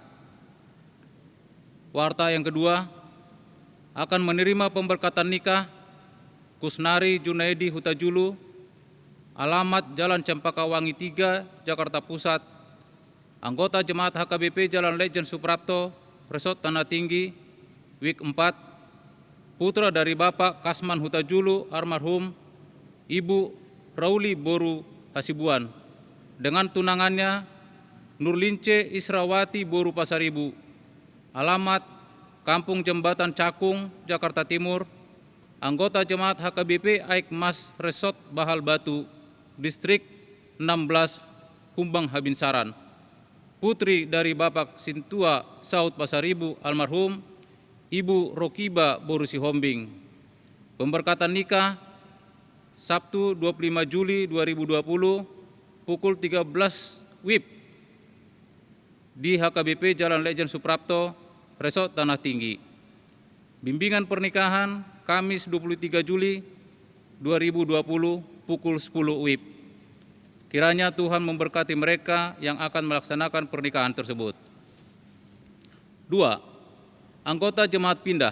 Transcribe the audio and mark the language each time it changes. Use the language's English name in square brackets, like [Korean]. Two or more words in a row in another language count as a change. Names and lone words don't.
[Indonesian] Warta yang kedua, akan menerima pemberkatan nikah Kusnari Junaidi Hutajulu, alamat Jalan Cempaka Wangi 3, Jakarta Pusat, anggota Jemaat HKBP Jalan Lejen Suprapto, Resort Tanah Tinggi, Wik 4, putra dari Bapak Kasman Hutajulu almarhum, Ibu Rauli Boru Hasibuan, dengan tunangannya Nurlince Israwati Boru Pasaribu, alamat Kampung Jembatan Cakung, Jakarta Timur, anggota Jemaat HKBP Aik Mas Resort Bahal Batu, Distrik 16, Humbang Habinsaran, putri dari Bapak Sintua Saud Pasaribu almarhum, Ibu Rokiba Boru Sihombing. Pemberkatan nikah Sabtu 25 Juli 2020 pukul 13 WIB di HKBP Jalan Lejen Suprapto, Resort Tanah Tinggi. Bimbingan pernikahan Kamis 23 Juli 2020 pukul 10 WIB. Kiranya Tuhan memberkati mereka yang akan melaksanakan pernikahan tersebut. 2. Anggota jemaat pindah.